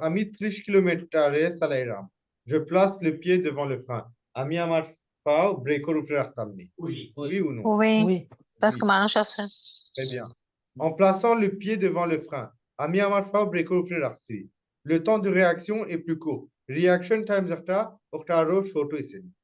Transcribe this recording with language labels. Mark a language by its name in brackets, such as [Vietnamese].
[Bangla] আমি 30 km/h চালাইলাম. [French] Je place le pied devant le frein. [Bangla] আমি আমার পাও ব্রেকের উপরে রাখতাম নি. [French] Oui ou non? Oui. Parce que [Bangla] মানুষ আছে। [French] Très bien. En plaçant le pied devant le frein. [Bangla] আমি আমার পাও ব্রেকের উপরে রাখছি. [French] Le temps de réaction est plus court. [English] Reaction time [Bangla] একটা ওটা আরো [English] short [Bangla] হইছে.